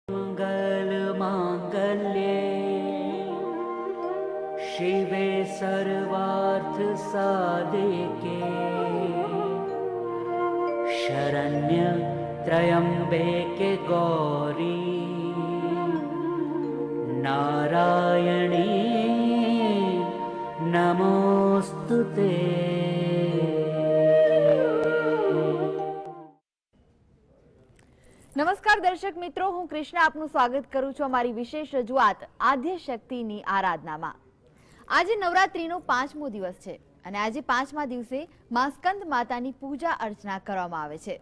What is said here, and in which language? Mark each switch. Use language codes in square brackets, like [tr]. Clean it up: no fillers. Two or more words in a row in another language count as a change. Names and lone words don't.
[sa] मंगल मांगल्ये शिवे सर्वार्थ साधिके शरण्य त्र्यंबके गौरी नारायणी नमोस्तुते। [gu] નમસ્કાર દર્શક મિત્રો, હું કૃષ્ણા આપનું સ્વાગત કરું છું અમારી વિશેષ રજૂઆત આદ્ય શક્તિની આરાધનામાં। આજે નવરાત્રીનો 5મો દિવસ છે અને આજે 5મા દિવસે માં સ્કંદ માતાની પૂજા અર્ચના કરવામાં આવે છે।